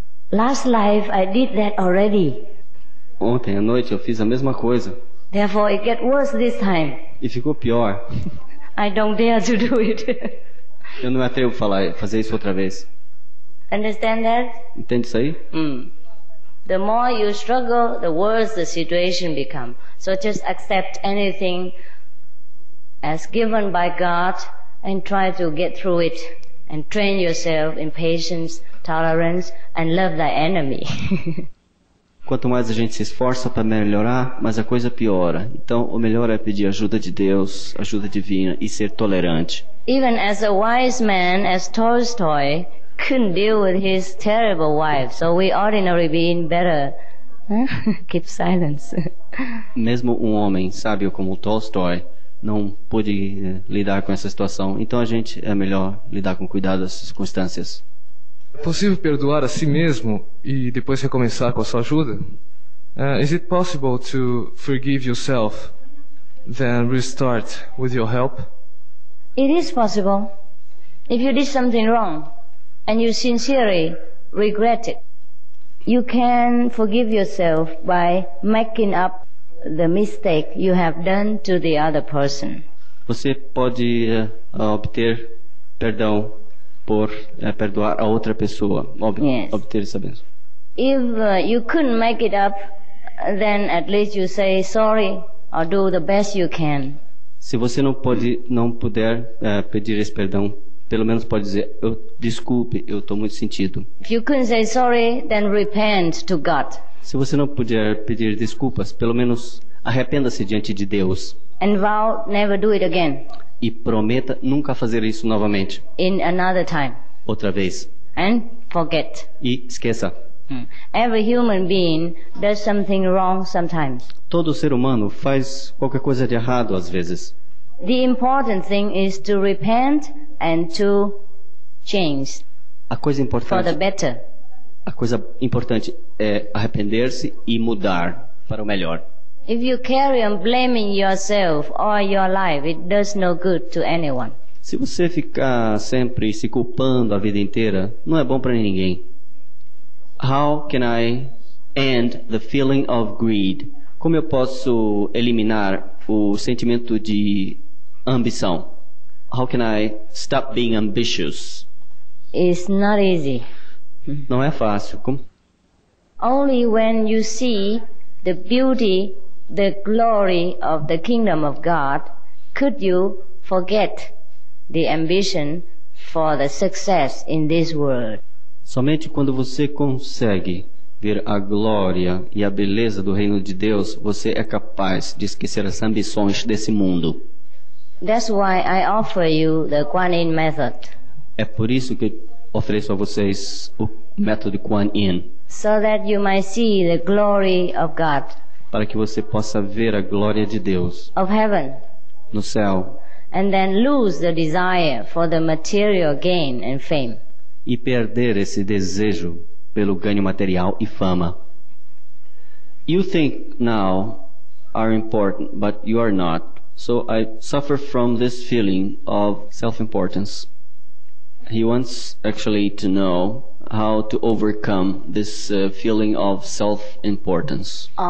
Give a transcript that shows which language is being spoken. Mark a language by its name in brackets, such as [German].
[English] Last life I did that already. [Portuguese] Ontem à noite eu fiz a mesma coisa. [English] Therefore it get worse this time. [Portuguese] E ficou pior. [English] I don't dare to do it. [Portuguese] Eu não me atrevo a fazer isso outra vez. [English] Understand that? [Portuguese] Entende isso aí? [English] The more you struggle, the worse the situation becomes. So just accept anything as given by God and try to get through it and train yourself in patience, tolerance and love thy enemy. [Portuguese] Quanto mais a gente se esforça para melhorar, mais a coisa piora. Então, o melhor é pedir ajuda de Deus, ajuda divina e ser tolerante. [English] Even as a wise man as Tolstoy couldn't deal with his terrible wife, so we ordinary being better keep silence. [Portuguese] Mesmo um homem sábio como Tolstói não pôde lidar com essa situação, então a gente é melhor lidar com cuidado das circunstâncias. É possível perdoar a si mesmo e depois recomeçar com a sua ajuda? [English] Is it possible to forgive yourself, then restart with your help? It is possible. If you did something wrong and you sincerely regret it, you can forgive yourself by making up the mistake you have done to the other person. [Portuguese] Você pode obter perdão por perdoar a outra pessoa, obter essa bênção. [English] If you couldn't make it up, then at least you say sorry or do the best you can. [Portuguese] Se você não puder pedir esse perdão, pelo menos pode dizer, desculpe, eu estou muito sentido. [English] If you couldn't say sorry, then repent to God. [Portuguese] Se você não puder pedir desculpas, pelo menos arrependa-se diante de Deus. [English] And vow never do it again. [Portuguese] E prometa nunca fazer isso novamente. [English] In another time. [Portuguese] Outra vez. [English] And forget. [Portuguese] E esqueça. [English] Every human being does something wrong sometimes. [Portuguese] Todo ser humano faz qualquer coisa de errado às vezes. [English] The important thing is to repent and to change. [Portuguese] A coisa importante. [English] For the better. [Portuguese] A coisa importante é arrepender-se e mudar para o melhor. [English] If you carry on blaming yourself or your life, it does no good to anyone. [Portuguese] Se você ficar sempre se culpando a vida inteira, não é bom para ninguém. [English] How can I end the feeling of greed? [Portuguese] Como eu posso eliminar o sentimento de ambição? [English] How can I stop being ambitious? It's not easy. [Portuguese] Não é fácil. Como? [English] Only when you see the beauty, the glory of the kingdom of God, could you forget the ambition for the success in this world. [Portuguese] Somente quando você consegue ver a glória e a beleza do reino de Deus, você é capaz de esquecer as ambições desse mundo. [English] That's why I offer you the Kuan Yin method. [Portuguese] É por isso que ofereço a vocês o método Kuan Yin. [English] So that you might see the glory of God. [Portuguese] Para que você possa ver a glória de Deus. [English] Of heaven. [Portuguese] No céu. [English] And then lose the desire for the material gain and fame. [Portuguese] E perder esse desejo pelo ganho material e fama. [English] You think now are important, but you are not. So I suffer from this feeling of self-importance. He wants actually to know how to overcome this feeling of self-importance.